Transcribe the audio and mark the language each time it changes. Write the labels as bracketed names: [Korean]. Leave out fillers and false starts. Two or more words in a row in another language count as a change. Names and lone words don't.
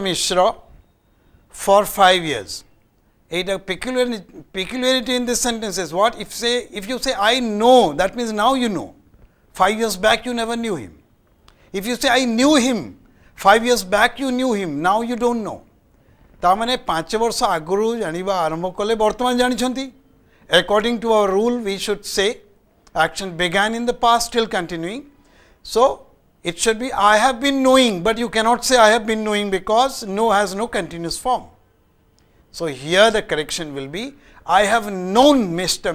[English] Mishra for 5 years. A peculiarity in this sentence is what? If you say I know, that means now you know. 5 years back you never knew him. If you say I knew him, 5 years back you knew him, now you don't know. [Odia] ତାମାନେ 5 ବର୍ଷ ଆଗରୁ ଜାଣିବା ଆରମ୍ଭ କଲେ ବର୍ତ୍ତମାନ ଜାଣିଛନ୍ତି. [English] According to our rule, we should say action began in the past, still continuing. So it should be I have been knowing, but you cannot say I have been knowing because know has no continuous form. So here the correction will be I have known Mr.